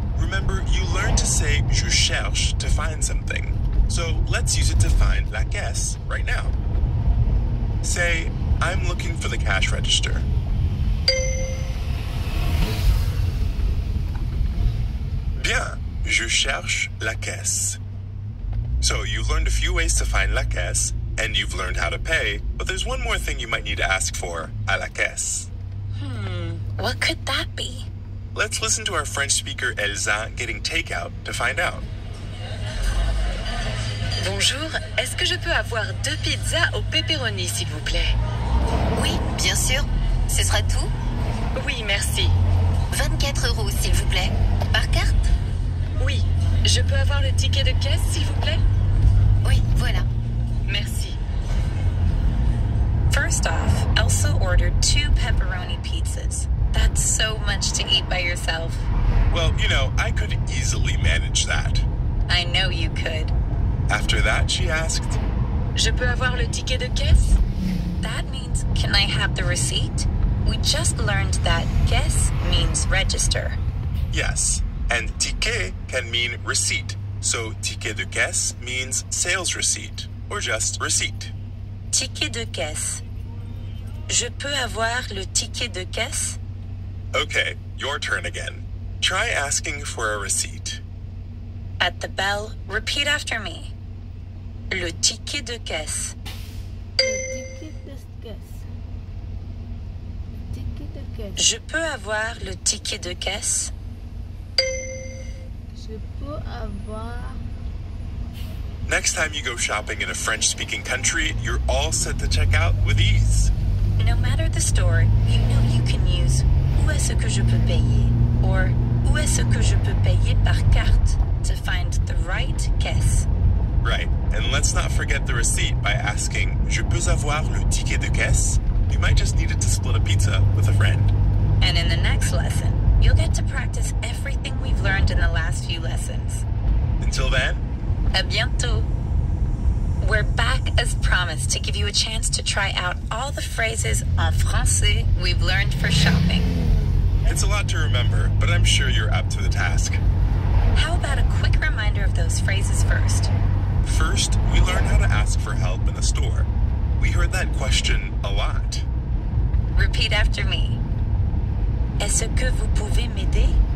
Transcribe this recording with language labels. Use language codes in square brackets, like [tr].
[en] Remember, you learned to say [fr] je cherche [en] to find something. So let's use it to find [fr] la caisse [en] right now. Say, I'm looking for the cash register. [fr] Bien, je cherche la caisse. [en] So you've learned a few ways to find [fr] la caisse, [en] and you've learned how to pay, but there's one more thing you might need to ask for [fr] à la caisse. [en] What could that be? Let's listen to our French speaker Elsa getting takeout to find out. [fr] Bonjour, est-ce que je peux avoir 2 pizzas au pepperoni, s'il vous plaît? Oui, bien sûr. Ce sera tout? Oui, merci. 24 €, s'il vous plaît. Par carte? Oui, je peux avoir le ticket de caisse, s'il vous plaît? Oui, voilà. Merci. [en] First off, Elsa ordered 2 pepperoni pizzas. That's so much to eat by yourself. Well, I could easily manage that. I know you could. After that, she asked, [fr] Je peux avoir le ticket de caisse? [en] That means, can I have the receipt? We just learned that caisse means register. yes, and ticket can mean receipt. So [fr] ticket de caisse [en] means sales receipt, or just receipt. [fr] Ticket de caisse. Je peux avoir le ticket de caisse? [en] Okay, your turn again. Try asking for a receipt. At the bell, repeat after me. [fr] Le ticket de caisse. Le ticket de caisse. Le ticket de caisse. Je peux avoir le ticket de caisse? Je peux avoir. [en] Next time you go shopping in a French-speaking country, you're all set to check out with ease. No matter the store, you know you can use [fr] où est-ce que je peux payer [en] or [fr] où est-ce que je peux payer par carte [en] to find the right caisse. Right, and let's not forget the receipt by asking, [fr] Je peux avoir le ticket de caisse? [en] You might just need it to split a pizza with a friend. And in the next lesson, you'll get to practice everything we've learned in the last few lessons. Until then, [fr] À bientôt! [en] We're back as promised to give you a chance to try out all the phrases [fr] en français [en] we've learned for shopping. it's a lot to remember, but I'm sure you're up to the task. How about a quick reminder of those phrases first? First, we learned how to ask for help in a store. We heard that question a lot. Repeat after me. [fr] Est-ce que vous pouvez m'aider?